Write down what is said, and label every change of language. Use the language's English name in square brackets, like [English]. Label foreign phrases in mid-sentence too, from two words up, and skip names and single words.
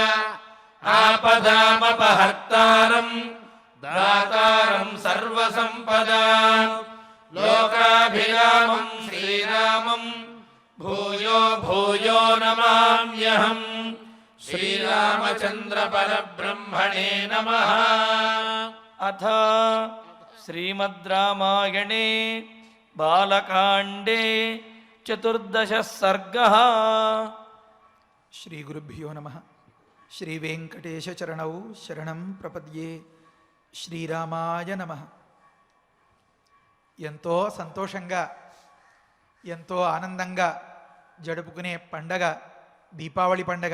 [Sanskrit] आपदामपहर्तारम् दातारम् सर्वसम्पदाम् लोकाभिरामम् श्रीरामम् भूयो भूयो नमाम्यहम्। श्रीरामचन्द्र परब्रह्मणे नमः। अथ श्रीमद् रामायणे बालकाण्डे 14 सर्गः। శ్రీ గురుభ్యో నమః. శ్రీ వెంకటేశ చరణౌ శరణం ప్రపద్యే. శ్రీరామాయ నమః. [Telugu] ఎంతో సంతోషంగా ఎంతో ఆనందంగా జరుపుకునే పండగ దీపావళి పండగ.